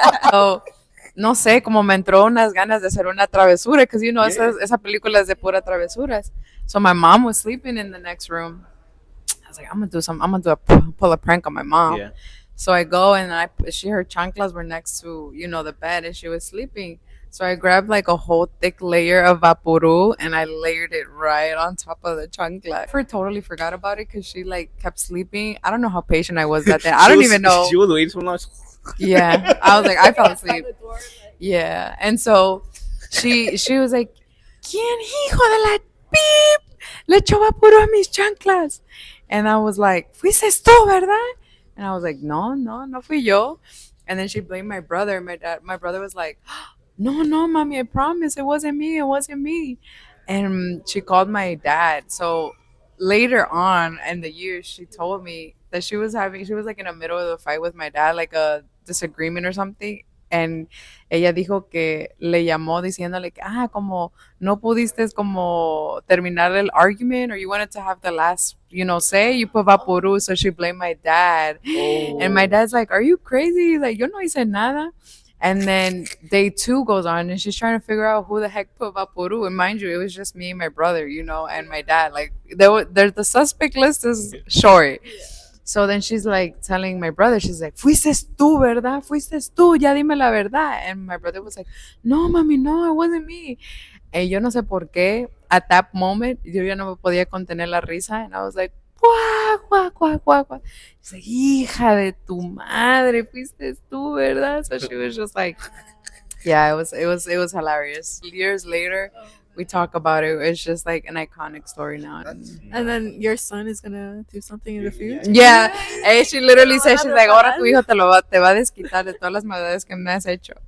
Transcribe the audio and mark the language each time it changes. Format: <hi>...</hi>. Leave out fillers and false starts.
<es>So, no sé, como me entró unas ganas de hacer una travesura,</es> <en>because you know,</en> <es>esa película es de pura travesuras.</es> <en>So my mom was sleeping in the next room. I was like, I'm gonna pull a prank on my mom. Yeah. So I go and her chanclas were next to, you know, the bed, and she was sleeping. So I grabbed like a whole thick layer of Vaporu and I layered it right on top of the chancla. I totally forgot about it because she like kept sleeping. I don't know how patient I was that day. I don't even know. She was waiting so long. Yeah, I was like, I fell asleep. Yeah, and so she was like,</en> <es>¿Quién hijo de la beep le echó Vaporu a mis chanclas?</es> <en>And I was like,</en> <es>fuiste tú, ¿verdad?</es> <en>And I was like,</en> <es>no fui yo.</es> <en>And then she blamed my brother. My brother was like, no, mommy, I promise it wasn't me. And she called my dad. So later on in the years, she told me that she was like in the middle of the fight with my dad, like a disagreement or something.</en> <es>And ella dijo que le llamó diciéndole que, como no pudiste como terminar el argument,</es> <en>or you wanted to have the last, say,</en> <es>you put Vaporu.</es> <en>So she blamed my dad. Oh. And my dad's like, are you crazy? He's like,</en> <es>yo no hice nada.</es> <en>And then day 2 goes on, and she's trying to figure out who the heck put Vaporu. And mind you, it was just me and my brother, and my dad. Like, the suspect list is short. Yeah. So then she's like telling my brother, she's like,</en> <es>fuiste tú, ¿verdad? Fuiste tú, ya dime la verdad.</es> <en>And my brother was like,</en> <es>no, mami, no,</es> <en>it wasn't me.</en> <es>And yo no sé por qué,</es> <en>at that moment,</en> <es>yo ya no me podía contener la risa.</es> <en>And I was like, cuá. She's like,</en> <es>hija de tu madre, fuiste tú, ¿verdad?</es> <en>So she was just like, yeah, it was hilarious. Years later, we talk about it. It's just like an iconic story now. And then your son is gonna do something in the future. Yeah. And she literally said, she's like,</en> <es>ahora tu hijo te va a desquitar de todas las maldades que me has hecho.</es>